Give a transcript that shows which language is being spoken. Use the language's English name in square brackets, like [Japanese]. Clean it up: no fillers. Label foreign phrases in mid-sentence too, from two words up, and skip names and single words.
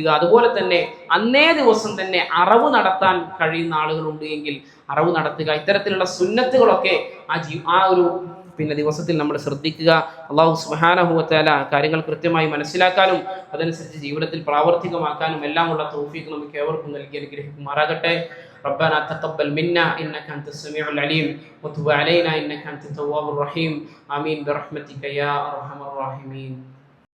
[Malayalam] അതുപോലെ തന്നെ അന്നേ ദിവസം തന്നെ അറവ് നടത്താൻ കഴിയുന്ന ആളുകളുണ്ട് എങ്കിൽ അറവ് നടത്തുക. ഇത്തരത്തിലുള്ള സുന്നത്തുകളൊക്കെ ആ ഒരു ദിവസത്തിൽ നമ്മൾ ശ്രദ്ധിക്കുക. [Arabic] الله سبحانه وتعالى [Malayalam] കാര്യങ്ങൾ കൃത്യമായി മനസ്സിലാക്കാനും അതനുസരിച്ച് ജീവിതത്തിൽ പ്രാവർത്തികമാക്കാനും എല്ലാമുള്ള തൗഫീഖ് നമുക്ക് ഏവർക്കും നൽകി അനുഗ്രഹിക്കുമാറാകട്ടെ. [Arabic] ربنا تقبل منا إنك أنت السميع العليم وتب علينا إنك أنت التواب الرحيم آمين برحمتك يا أرحم الراحمين.